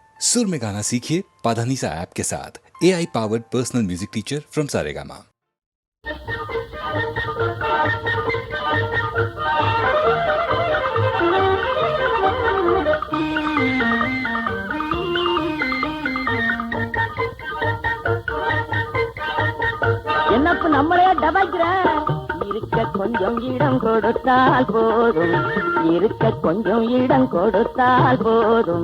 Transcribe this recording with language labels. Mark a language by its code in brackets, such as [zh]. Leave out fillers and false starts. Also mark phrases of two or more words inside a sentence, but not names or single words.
[hi] सुर में गाना सीखिए पाधानीसा ऐप के साथ। [en] AI powered personal music teacher from Saregama. [ta] என்னப்பு நம்மளே டபாய்க்கிற இருக்க கொஞ்சம் இடம் கொடுத்தால் போதும், இருக்க கொஞ்சம் இடம் கொடுத்தால் போதும்.